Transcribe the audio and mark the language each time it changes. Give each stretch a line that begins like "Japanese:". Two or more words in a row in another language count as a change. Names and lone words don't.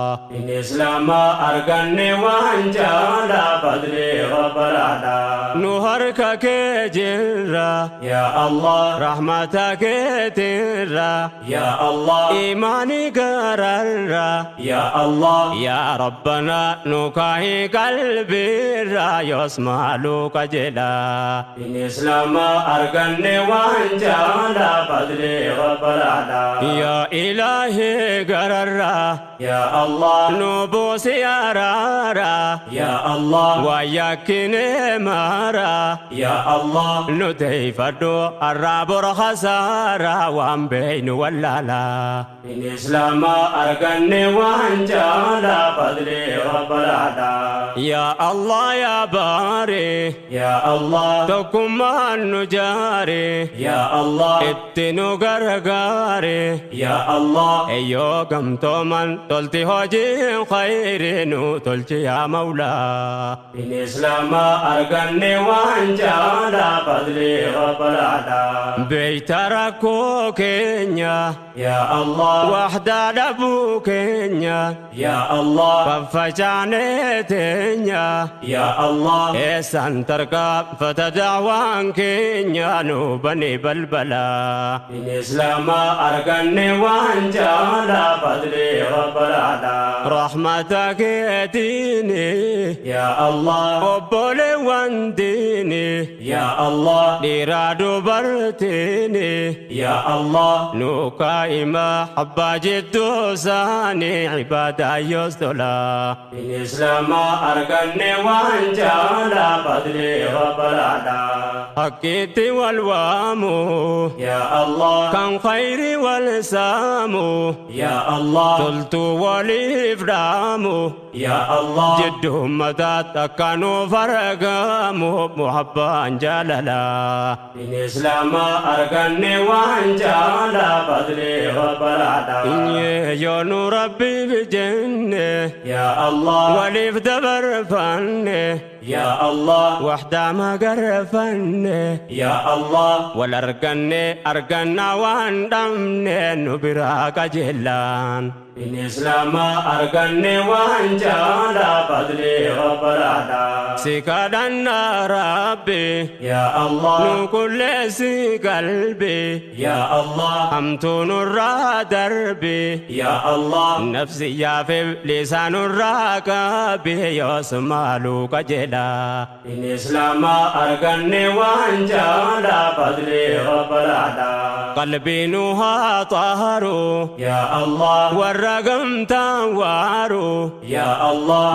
Oromo: Din Islaama arganne waan jaalaa
Arabic: fadli Rabbal Aalaa.
Oromo: Nu harka kee jirra.
Arabic: Ya Allah.
Oromo: Rahmata keetirra.
Arabic: Ya Allah.
Oromo: Imaani gararra.
Arabic: Ya Allah. Ya Rabbana
Oromo: nu kaahi qalbirra, yoos maalu qajeela. Din Islaama arganne waan jaalaa
Arabic: fadli Rabbal Aalaa. Ya Ilaahi gararra. Ya Allah.
Oromo: Nu buusi araara.
Arabic: Ya Allah.
Oromo: Waa yakkine maara.
Arabic: Ya Allah.
Oromo: Nu teeyfadhu arraa bor khasaara, waan beeynu wallaala. Din Islaama arganne waan jaalaa
Arabic: fadli Rabbal Aalaa. Ya Allah, ya Baari. Ya Allah.
Oromo: Tokkummaan nu jaari.
Arabic: Ya Allah.
Oromo: Itti nu gargaari.
Arabic: Ya Allah.
Oromo: Eyyoo gamtooman tolti hojiin khayri nu tolchi
Arabic: yaa Mawlaa.
Oromo: Din Islaama arganne waan jaalaa
Arabic: fadli Rabbal Aalaa.
Oromo: Beeyta rakkoo keenya.
Arabic: Ya Allah.
Oromo: Wahdaa dhabuu keenya.
Arabic: Ya Allah.
Oromo: Faffacaanee teenya.
Arabic: Ya Allah.
Oromo: Eessan tarkaanfata daawaan keenya nu bani balbala. Din Islaama arganne waan jaalaa
Arabic: fadli Rabbal Aalaa.
Oromo: Rahmata keetiini.
Arabic: Ya Allah.
Oromo: Obboleewwan diini.
Arabic: Ya Allah.
Oromo: Dhiiraa dubartiini.
Arabic: Ya Allah.
Oromo: Nu kaa'ima abbaa jidduu saanii ibaadaa yoos tola. Din Islaama arganne waan jaalaa
Arabic: fadli Rabbal Aalaa.
Oromo: Hakkiitti wal waamu.
Arabic: Ya Allah.
Oromo: Kan khayri wal saamu.
Arabic: Ya Allah.
Oromo: Toltuu waliif dhaamu.
Arabic: Ya Allah.
Oromo: Jidduu ummataatti akka nuuf argamu muhabbaan jaalala. Din Islaama arganne waan jaalaa
Arabic: fadli Rabbal Aalaa.
Oromo: Inyee yoo nu Rabbiif jenne.
Arabic: Ya Allah.
Oromo: Waliif dabarfanne.
Arabic: Ya Allah.
Oromo: Wahdaa magarfanne.
Arabic: Ya Allah.
Oromo: Wal arganne arganna waan dhabne nu biraa qajeelaan. Inni Islaama arganne waan jaala
Arabic: fadli Rabbalaadha.
Oromo: Si kadhanna Rabbi.
Arabic: Ya Allah.
Oromo: Nu kulleessi qalbi.
Arabic: Ya Allah.
Oromo: Hamtuu nurraa darbi.
Arabic: Ya Allah.
Oromo: Nafsi yaafe lisaa nurraa qabi. Yoos maaluu qajeela. Inni Islaama arganne waan jaala
Arabic: fadli Rabbalaadha.
Oromo: Qalbii nu haa xaharu.
Arabic: Ya Allah.
Oromo: Warra gamtaan waaru.
Arabic: Ya Allah.